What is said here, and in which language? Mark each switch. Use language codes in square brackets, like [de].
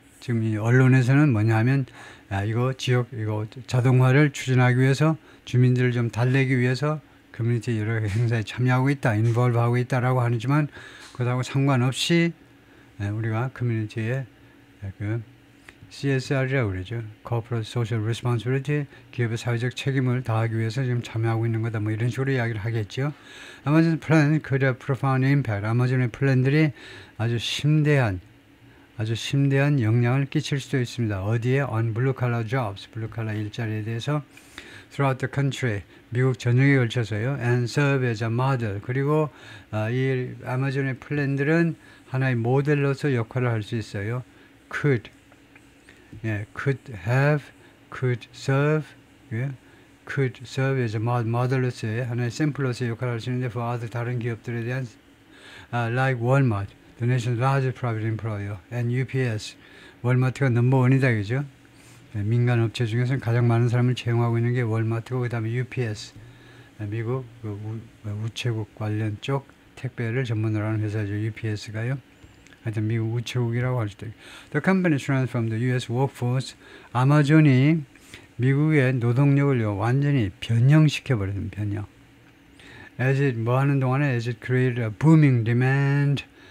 [ko] 지금 이 언론에서는 뭐냐면 이거 자동화를 추진하기 위해서 주민들을 좀 달래기 위해서 커뮤니티 여러 행사에 참여하고 있다, 인볼브하고 있다라고 하지만 그것하고 상관없이 우리가 커뮤니티에 CSR이라고 그러죠. Corporate Social Responsibility, 기업의 사회적 책임을 다하기 위해서 지금 참여하고 있는 거다. 뭐 이런 식으로 이야기를 하겠죠. [en] 아마존 플랜, could have profound impact. [ko] 아마존의 플랜들이 아주 심대한 영향을 끼칠 수도 있습니다. 어디에? [en] On blue collar jobs, [ko] 블루칼라 일자리에 대해서 [en] throughout the country, [ko] 미국 전역에 걸쳐서요. [en] And serve as a model. [ko] 그리고 이 아마존의 플랜들은 하나의 모델로서 역할을 할 수 있어요. [en] could have, could serve as a model로서의 [ko] 하나의 샘플로서의 역할을 할 수 있는데 [en] for other [ko] 다른 기업들에 대한 [en] like Walmart, the nation's largest private employer, and UPS, [ko] 월마트가 넘버원이다 그죠? 민간 업체 중에서는 가장 많은 사람을 채용하고 있는 게 월마트고 그 다음에 UPS, 미국 우체국 관련 쪽 택배를 전문으로 하는 회사죠. UPS가요. 하여튼 미국 우체국이라고 할 수도 있고. [en] The company transformed the US workforce. [ko] 아마존이 미국의 노동력을 완전히 변형시켜버렸습니다. 변형. [en] As it [ko] 뭐 하는 동안에 [en] as it created a booming demand.